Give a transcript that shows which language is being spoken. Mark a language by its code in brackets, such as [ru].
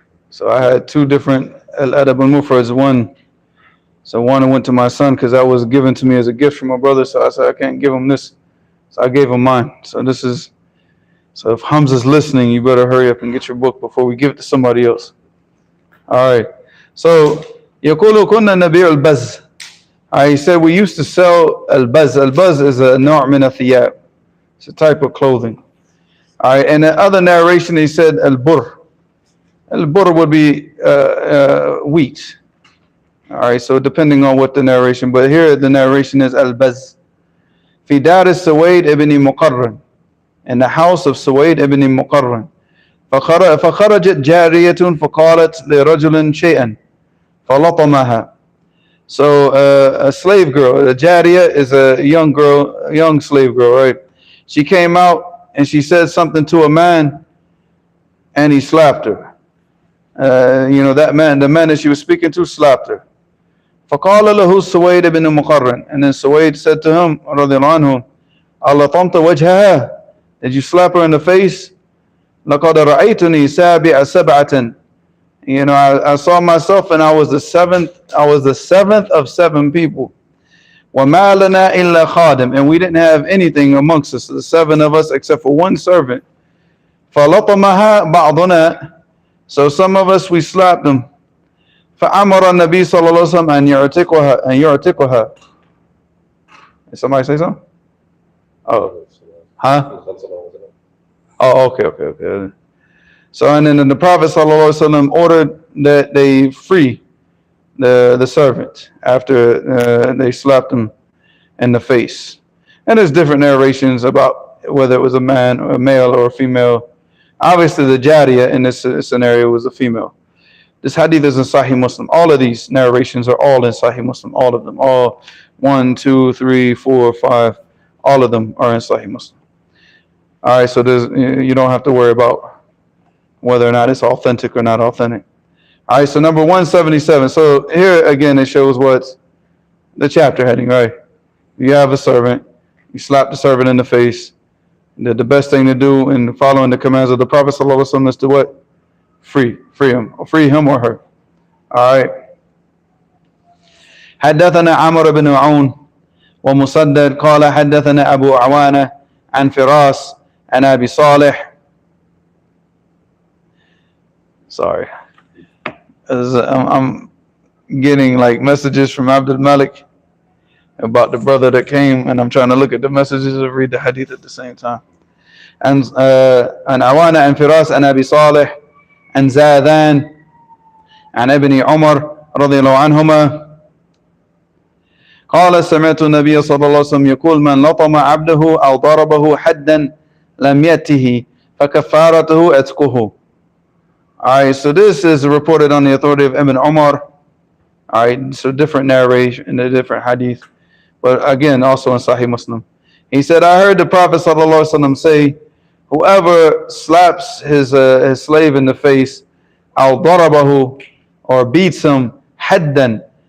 [en] So I had two different Al-Adab al-Mufrads. One went to my son because that was given to me as a gift from my brother. So I said, I can't give him this. So I gave him mine. So if Hamza's listening, you better hurry up and get your book before we give it to somebody else. All right. [ar] So, يقول كنا نبيع البز. [en] He said we used to sell al-baz. Al-baz is a [ar] نوع من الثياب. [en] It's a type of clothing. All right. And the other narration, he said al-bur. Al-bur would be wheat. All right, so depending on what the narration, but here the narration is al-baz. [ar] في دار سويد ابن مقرن, [en] in the house of Suwaid ibn Muqarran. [ar] فخرجت جارية فقالت لرجل شيئا فلطمها. [en] So a slave girl, a jariya is a young girl, a young slave girl, right? She came out and she said something to a man, and he slapped her. That man, the man that she was speaking to, slapped her. [ar] فقال له سويد بن مقرن, [en] and then Suwaid said to him [ar] رضي الله عنه, ألطمت وجهها, [en] did you slap her in the face? [ar] لقد رأيتني سابع سبعة, [en] I saw myself and I was the seventh of seven people. [ar] وما لنا إلا خادم, [en] and we didn't have anything amongst us, the seven of us, except for one servant. [ar] فلطمها بعضنا, [en] So some of us, we slapped them. [ar] فأمر النبي صلى الله عليه وسلم أن يعتقها. [en] Did somebody say something? Oh, huh? Oh, okay. So and then the Prophet sallallahu alaihi wasallam ordered that they free the servant after they slapped him in the face. And there's different narrations about whether it was a man or a male or a female. Obviously, the Jariya in this scenario was a female. This hadith is in Sahih Muslim. All of these narrations are all in Sahih Muslim. All of them. All 1, 2, 3, 4, 5. All of them are in Sahih Muslim. All right, so you don't have to worry about whether or not it's authentic or not authentic. All right, so number 177. So here again, it shows what's the chapter heading, right? You have a servant. You slap the servant in the face. The best thing to do in following the commands of the Prophet ﷺ is to what? Free him or her. All right. [ar] حدثنا عمرو بن عون ومسدد قال حدثنا أبو عوانة عن فراس عن أبي صالح. [en] Sorry, I'm getting like messages from Abdul Malik about the brother that came, and I'm trying to look at the messages and read the hadith at the same time. [ar] And عوانة عن فراس عن أبي صالح عن زاذان عن ابن عمر رضي الله عنهما قال سمعت النبي صلى الله عليه وسلم يقول من لطم عبده أو ضربه حدا لم يأته فكفارته عتقه. [en] Alright, so this is reported on the authority of Ibn Umar. Alright, so different narration in the different hadith, but again also in Sahih Muslim. He said, I heard the Prophet sallallahu alaihi wasallam say, whoever slaps his slave in the face, [ar] أو ضربه, [en] or beats him, haddan.